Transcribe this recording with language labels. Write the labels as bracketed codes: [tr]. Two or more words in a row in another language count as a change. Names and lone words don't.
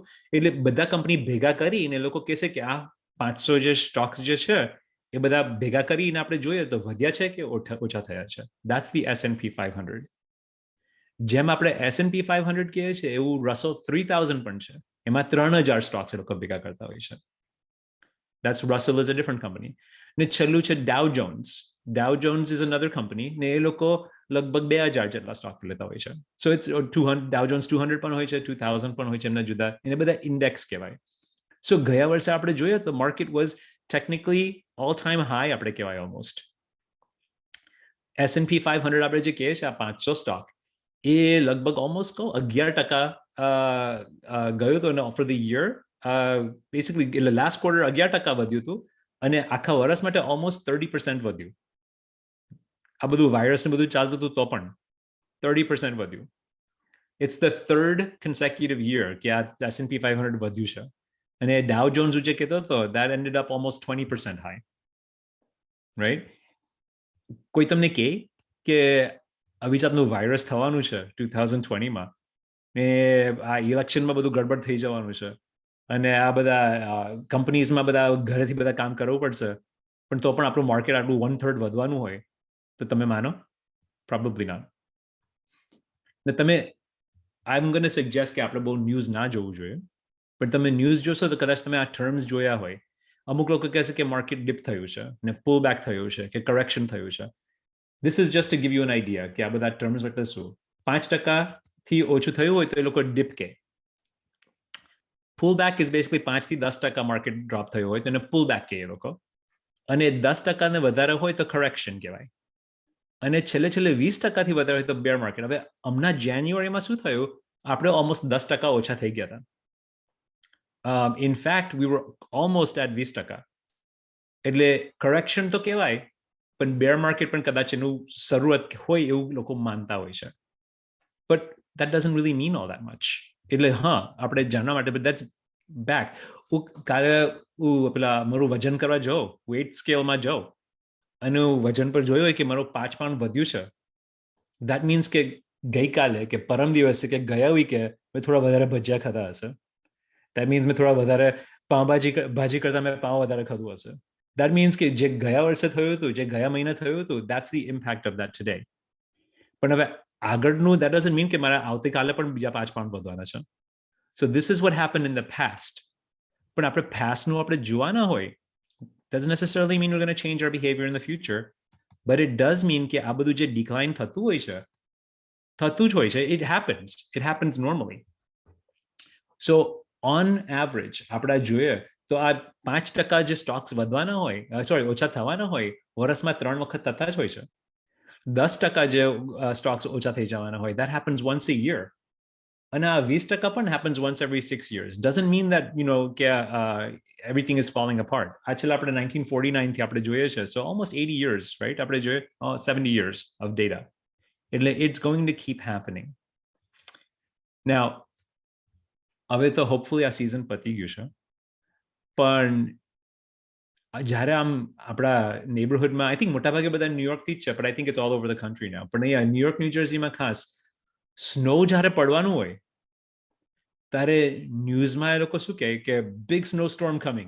[gu] એટલે બધા કંપની ભેગા કરીને એ લોકો કહેશે કે આ 500 જે સ્ટોક્સ જે છે એ બધા ભેગા કરીને આપણે જોઈએ તો વધ્યા છે કે ઓછા થયા છે. [en] That's the S&P 500. [gu] જેમ આપણે S&P 500 કહીએ છીએ એવું રસલ 3000 પણ છે. એમાં 3000 સ્ટોક્સ એ લોકો ભેગા કરતા હોય છે. [en] That's Russell is a different company. [gu] ને છેલ્લું છે Dow Jones. [en] Dow Jones is another company. [gu] ને એ લોકો લગભગ 2000 જેટલા સ્ટોક લેતા હોય છે. [en] So it's [gu] 200 Dow Jones 200 પણ હોય છે, 2000 પણ હોય છે, એમના જુદા. એને બધા ઇન્ડેક્સ કહેવાય. So ગયા વર્ષે આપણે જોઈએ તો [en] market was technically all time high [gu] આપણે કહેવાય ઓલમોસ્ટ. S&P 500 આપણે જે કહીએ છીએ આ 500 સ્ટોક એ લગભગ ઓલમોસ્ટ કહું 11% ગયો હતો અને [en] offer the year basically [gu] એટલે [en] last quarter [gu] 11% વધ્યું હતું અને આખા વર્ષ માટે ઓલમોસ્ટ 30% વધ્યું. આ બધું વાયરસ ને બધું ચાલતું હતું તો પણ 30% વધ્યું. [en] it's the third consecutive year [gu] કે આ S&P 500 વધ્યું છે. અને Dow Jones જે કહેતો હતો [en] that ended up almost 20% high. Right? [gu] કોઈ તમને કહે કે આવી જાતનું વાયરસ થવાનું છે 2020માં ને આ ઇલેક્શનમાં બધું ગડબડ થઈ જવાનું છે અને આ બધા કંપનીઝમાં બધા ઘરેથી બધા કામ કરવું પડશે પણ તો પણ આપણું માર્કેટ આટલું 1/3 વધવાનું હોય તો તમે માનો? [en] Probably not. [gu] ને તમે [en] I am gonna suggest [gu] કે આપણે બહુ ન્યૂઝ ના જોવું જોઈએ પણ તમે ન્યૂઝ જોશો તો કદાચ તમે આ ટર્મ્સ જોયા હોય. અમુક લોકો કહેશે કે માર્કેટ ડિપ થયું છે ને [en] pull back [gu] થયું છે કે કરેક્શન થયું છે. [en] This is just to give you an idea [gu] કે આ બધા ટર્મ્સ એટલે શું. 5% થી ઓછું થયું હોય તો એ લોકો ડિપ કે. [en] pull back is basically [gu] 5 થી 10% માર્કેટ ડ્રોપ થયું હોય તો એને [en] pull back [gu] કે એ લોકો. અને 10% ને વધારે હોય તો કરેક્શન કહેવાય. અને છેલ્લે 20% થી વધારે હોય તો [en] bear market. [gu] હવે હમણાં જાન્યુઆરીમાં શું થયું? આપણે ઓલમોસ્ટ 10% ઓછા થઈ ગયા હતા. [en] In fact, we were almost at 20%. [gu] એટલે કરેક્શન તો કહેવાય પણ [en] bear market [gu] પણ કદાચ એનું શરૂઆત હોય એવું લોકો માનતા હોય છે. [en] બટ that doesn't really mean all that much. [gu] એટલે હા આપણે જાણવા માટે [en] but that's back. [gu] કાલે પેલા મારું વજન કરવા જાઉં વેઇટ સ્કેલમાં જાઉં અને વજન પર જોયું હોય કે મારું 5 પાઉન્ડ વધ્યું છે. [en] that means [gu] કે ગઈકાલે કે પરમ દિવસે કે ગયા વીકે મેં થોડા વધારે ભજીયા ખાધા હશે. [en] that means [gu] મેં થોડા વધારે ભાજી કરતા મેં પાઉં વધારે ખાધું હશે. [en] That means [gu] કે જે ગયા વર્ષે થયું હતું જે ગયા મહિને થયું હતું [en] that's the impact of that today. [gu] પણ હવે આગળનું [en] that doesn't mean [gu] કે મારા આવતીકાલે પણ બીજા 5 પાઉન્ડ વધવાના છે. [en] So this is what happened in the past. [gu] પણ આપણે pastનું આપણે જોવાના હોય [en] doesn't necessarily mean we're going to change our behavior in the future, but it does mean [gu] કે આ બધું જે decline થતું હોય છે [en] it happens normally. So on average [gu] આપણે જોઈએ તો આ 5% જે સ્ટોક્સ વધવાના હોય ઓછા થવાના હોય વર્ષમાં 3 વખત થતા જ હોય છે. 10% જે સ્ટોક્સ ઓછા થઈ જવાના હોય [en] that happens once a year. [gu] અને આ 20% પણ [en] happens once every 6 years. Doesn't mean that કે everything is falling apart. [gu] Actually આપણે 1949 થી આપણે જોઈએ છે [en] so almost 80 years, right? [gu] આપણે જોઈએ [en] 70 years of data. એટલે it's going to keep happening. [gu] Now હવે તો હોપફુલી આ સિઝન પતી ગયું છે પણ જ્યારે આમ આપણા નેબરહુડમાં [en] I think [gu] મોટાભાગે બધા ન્યુયોર્કથી જ છે પણ [en] I think it's all over the country now [gu] પણ અહીંયા ન્યુયોર્ક ન્યૂજર્સીમાં ખાસ સ્નો જ્યારે પડવાનું હોય ત્યારે ન્યૂઝમાં એ લોકો શું કહે કે [en] big snow storm coming.